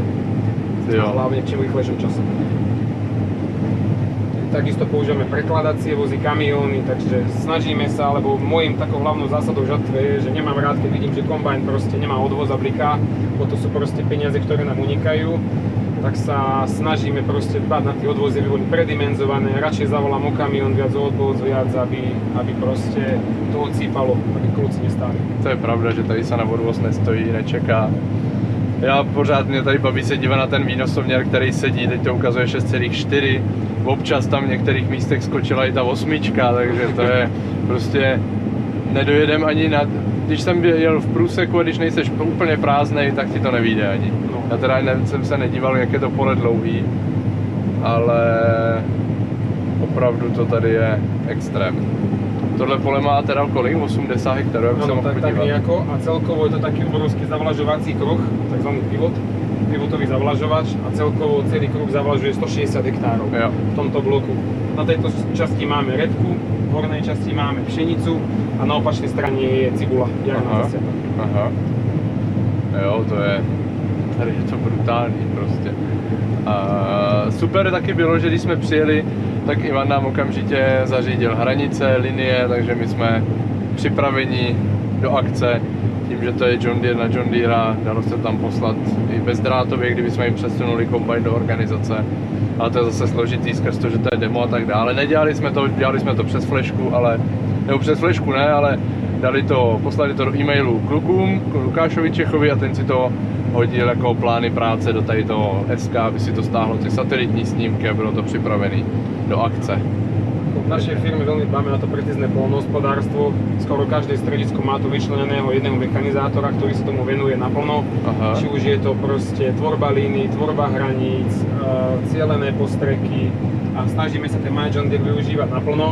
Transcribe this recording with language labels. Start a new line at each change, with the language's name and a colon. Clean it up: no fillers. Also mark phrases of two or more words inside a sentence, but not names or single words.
Slovak: A hlavne čím rýchlejšom časom. Takisto používame prekladacie vozy, kamióny, takže snažíme sa, alebo mojím takou hlavnou zásadou žatve je, že nemám rád, keď vidím, že kombajn proste nemá odvoz a bliká, bo to sú proste peniaze, ktoré nám unikajú, tak sa snažíme proste dbať na tie odvozy, aby boli predimenzované, radšej zavolám o kamión, viac o odvoz, viac, aby proste to odsýpalo, aby kluci nestáli.
Czech: To je pravda, že tady sa na odvoz nestojí, nečeká. Já pořád mě tady baví se dívat na ten výnosoměr, který sedí, teď to ukazuje 6,4. Občas tam v některých místech skočila i ta 8, takže to je prostě nedojedem ani na... Když jsem jel v průseku a když nejseš úplně prázdnej, tak ti to nevyjde ani. No. Já teda jsem se nedíval, jak je to pole dlouhý, ale opravdu to tady je extrém. Tohle pole má teda kolik? 80 hektarů, jak se
Slovak: Áno,
Czech: mohl
Slovak: tak
Czech: podívat.
Slovak: nejako. A celkovo je to taký obrovský zavlažovací kruh, takzvaný pivotový zavlažovač a celkovo celý kruh zavlažuje 160 hektárov
Czech: Jo.
Slovak: v tomto bloku. Na tejto časti máme repku, v hornej časti máme pšenicu a na opačnej strane je cibula, jarná zasiata.
Czech: Aha. Jo, tady je to brutální prostě. A super taky bylo, že když jsme přijeli, tak Ivan nám okamžitě zařídil hranice, linie, takže my jsme připraveni do akce. Tím, že to je John Deere na John Deere, dalo se tam poslat i bezdrátově, kdyby jsme jim přesunuli kombajn do organizace. Ale to je zase složitý skrz to, že to je demo a tak dále. Nedělali jsme to, dělali jsme to přes flešku, nebo přes flešku ne, ale poslali to do e-mailu klukům, Lukášovi Čechovi a ten si to hodil jako plány práce do tady toho SK, aby si to stáhlo ty satelitní snímky a bylo to připravené do akce.
Slovak: V našej firme veľmi dbáme na to precízne poľnohospodárstvo. Skoro každé stredisko má tu vyčleneného jedného mechanizátora, ktorý sa tomu venuje naplno.
Czech: Aha.
Slovak: Či už je to proste tvorba línií, tvorba hraníc, cielené postreky a snažíme sa ten My John Deere využívať naplno.